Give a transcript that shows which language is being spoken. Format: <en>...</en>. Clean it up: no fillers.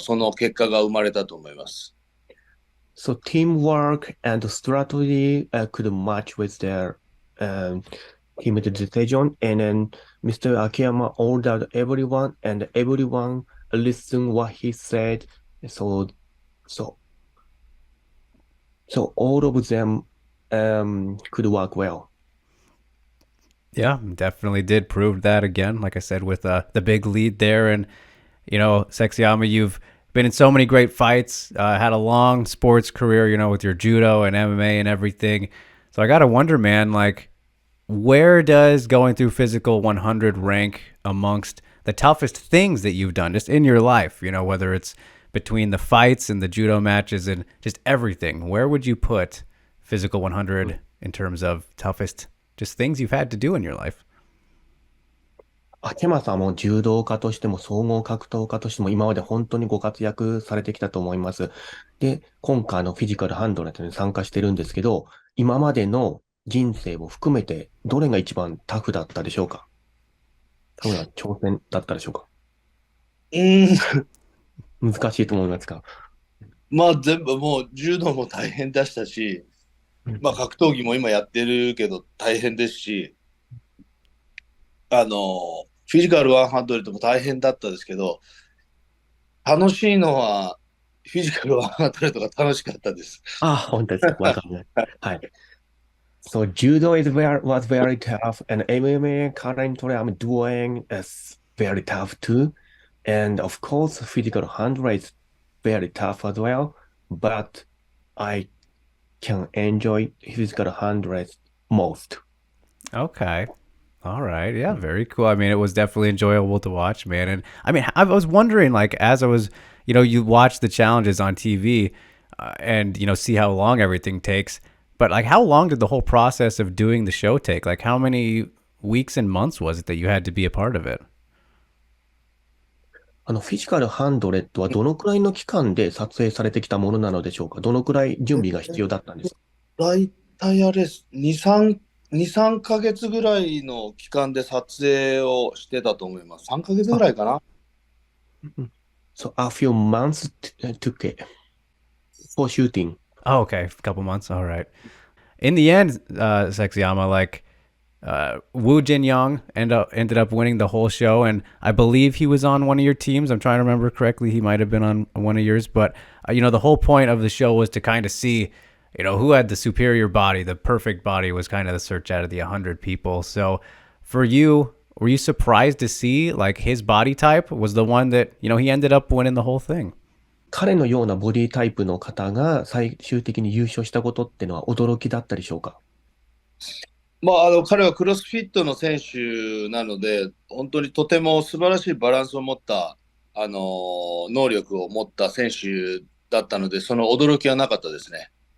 <ja>その結果が生まれたと思います。</ja> <en>So teamwork and strategy could match with their um, team decision, and then Mr. Akiyama ordered everyone, and everyone listened what he said. So, so, so all of them could work well. Yeah, definitely did prove that again. Like I said, with the big lead there, and Sexyama, you've been in so many great fights. Had a long sports career, with your judo and MMA and everything. So I gotta wonder, man, like where does going through physical 100 rank amongst the toughest things that you've done just in your life? Whether it's between the fights and the judo matches and just everything. Where would you put physical 100 in terms of toughest just things you've had to do in your life?</en> <ja>秋山さんも柔道家としても総合格闘家としても今まで本当にご活躍されてきたと思います。で、今回のフィジカルハンドレットに参加してるんですけど、今までの人生を含めてどれが一番タフだったでしょうか？タフな挑戦だったでしょうか？うーん、難しいと思いますか？まあ全部もう柔道も大変でしたし、うん。まあ格闘技も今やってるけど大変ですし、フィジカル100も大変だったですけど、楽しいのはフィジカル100が楽しかったです。あ、本当ですか。わかります。はい。</ja> <en>So judo was very tough, and MMA currently I'm doing is very tough too. And of course, physical handling is very tough as well. But I can enjoy physical handling most. Okay. All right. Yeah, very cool. I mean, it was definitely enjoyable to watch, man. And I mean, I was wondering, like, as I was, you watch the challenges on TV and, see how long everything takes. But, like, how long did the whole process of doing the show take? Like, how many weeks and months was it that you had to be a part of it?</en> <ja>フィジカルハンドレットはどのくらいの期間で撮影されてきたものなのでしょうか？どのくらい準備が必要だったんですか？大体あれ、2、3ヶ月ぐらいの期間で撮影をしてたと思います。 3ヶ月ぐらいかな。</ja> <en>So a few months took it for shooting. Oh, okay, a couple months. All right. In the end, Sexyama, like Woo Jin-yong ended up winning the whole show, and I believe he was on one of your teams. I'm trying to remember correctly. He might have been on one of yours, but the whole point of the show was to kind of see, who had the superior body. The perfect body was kind of the search out of the 100 people. So, for you, were you surprised to see like his body type was the one that he ended up winning the whole thing?</en> <ja>彼のようなボディタイプの方が最終的に優勝したことってのは驚きだったでしょうか？彼はクロスフィットの選手なので、本当にとても素晴らしいバランスを持った、能力を持った選手だったので、その驚きはなかったですね。</ja>